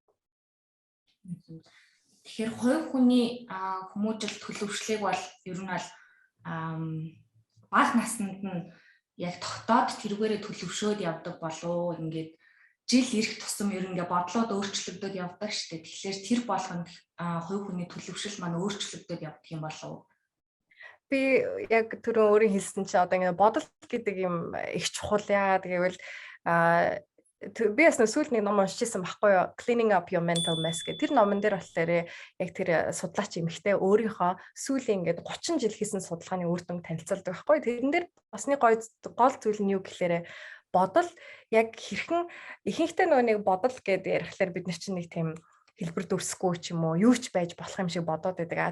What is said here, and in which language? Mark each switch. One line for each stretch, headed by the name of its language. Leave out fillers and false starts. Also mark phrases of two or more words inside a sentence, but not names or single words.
Mongolian: Тэгэхээр хувь хүний хүмүүжил төлөвшлийг бол ер нь бол бага наснд нь яг тогтоод тэрүүгээрээ төлөвшөөд явдаг болов ингээд жил ирэх тусам ер нь бодлоод өөрчлөгдөд явдаг шүү дээ. Тэгэхээр тэр болгонд хувь хүний төлөвшил маань өөрчлөгдөд явдаг юм болов. Би яг түрүүн өөрийн хэлсэн чинь одоо ингээд бодол гэдэг юм их чухал яагаад гэвэл би бас сүүлийн ном уншижсэн байхгүй юу? Cleaning up your mental mess гэх тэр номон дээр болохоор яг тэр судлаач эмэгтэй өөрийнхөө сүүлийн ингээд 30 жил хийсэн судалгааны үр дүнг танилцуулдаг байхгүй юу? Тэрэн дээр басны гол зүйл нь юу гэхээр бодол яг хэрхэн ихэнхдээ нөгөө нэг бодол гэдээ ярихлаар бид нар чинь нэг тийм хэлбэр дүрсгүй ч юм уу юу ч байж болох юм шиг бодоод байдаг.